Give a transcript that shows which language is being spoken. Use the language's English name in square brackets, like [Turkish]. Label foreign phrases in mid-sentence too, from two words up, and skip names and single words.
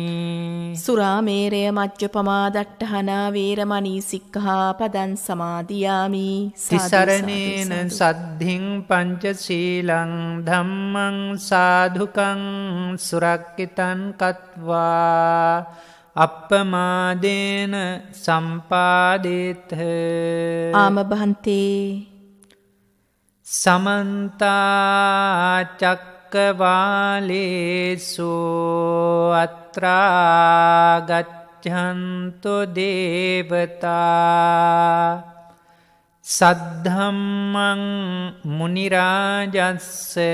[Pali] සුරාමේරය මජ්ජපමා දට්ඨානා වේරමණී සික්ඛාපදං සමාදියාමි. තිසරණේන සද්ධින් පංචශීලං ධම්මං සාධුකං සුරක්කිතං කତ୍වා අප්පමාදේන සම්පාදේත ආමභන්තේ සමන්තා චක්කවාලේසු අත්‍රා ගච්ඡන්තු දේවතා සද්ධම්මං මුනි රාජස්ස